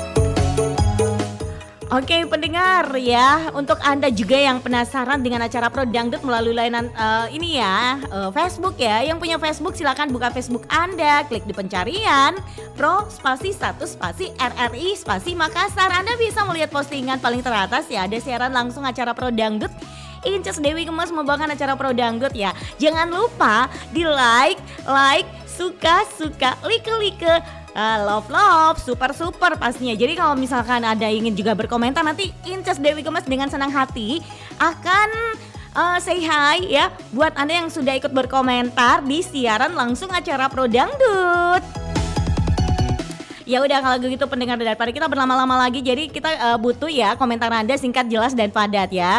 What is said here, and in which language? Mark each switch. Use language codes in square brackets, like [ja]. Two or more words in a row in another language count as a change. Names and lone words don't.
[id] Oke pendengar ya, untuk Anda juga yang penasaran dengan acara Pro Dangdut melalui layanan ini ya, Facebook ya. Yang punya Facebook silakan buka Facebook Anda, klik di pencarian Pro spasi 1 spasi RRI spasi Makassar. Anda bisa melihat postingan paling teratas ya, ada siaran langsung acara Pro Dangdut. Inces Dewi Gemas membawakan acara Pro Dangdut ya. Jangan lupa di like, suka, like, love, super pastinya. Jadi kalau misalkan ada ingin juga berkomentar, nanti Inces Dewi Gemas dengan senang hati akan [en] say hi [id] ya buat Anda yang sudah ikut berkomentar di siaran langsung acara Pro Dangdut. Ya udah kalau gitu pendengar, daripada kita berlama-lama lagi, jadi kita butuh ya komentar Anda singkat, jelas dan padat ya.